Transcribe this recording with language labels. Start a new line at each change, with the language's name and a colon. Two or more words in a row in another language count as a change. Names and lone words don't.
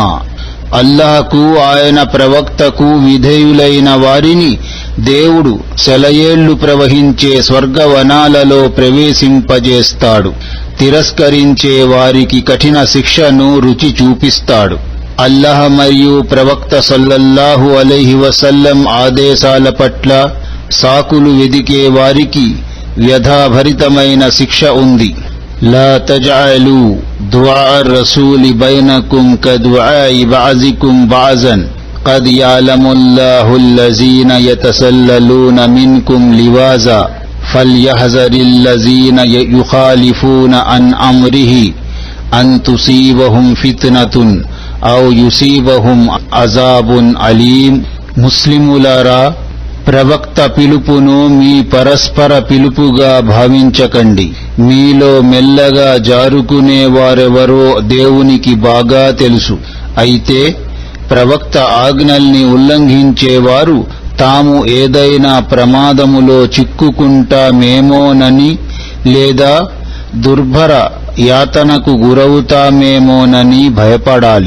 Telugu: అల్లాహకు ఆయన ప్రవక్తకు విధేయులైన వారిని దేవుడు సెలయేళ్లు ప్రవహించే స్వర్గవనాలలో ప్రవేశింపజేస్తాడు. తిరస్కరించే వారికి కఠిన శిక్షను రుచి చూపిస్తాడు. అల్లాహ్ మరియు ప్రవక్త
Arabic: صلى الله عليه وسلم
Telugu: ఆదేశాల పట్ల సాకులు వెదికే వారికి వ్యధాభరితమైన శిక్ష ఉంది.
Arabic: لا تجعلوا دعاء الرسول بينكم كدعاء بعضكم بعضا قد يعلم الله الذين يتسللون منكم لواذا فليحذر الذين يخالفون عن أمره أن تصيبهم فتنة أو يصيبهم عذاب أليم.
Telugu: ముస్లిములారా, ప్రవక్త పిలుపును మీ పరస్పర పిలుపుగా భావించకండి. మీలో మెల్లగా జారుకునే వారెవరో దేవునికి బాగా తెలుసు. అయితే ప్రవక్త ఆజ్ఞల్ని ఉల్లంఘించేవారు తాము ఏదైనా ప్రమాదములో చిక్కుకుంటామేమోనని లేదా దుర్భర యాతనకు గురవుతామేమోనని భయపడాలి.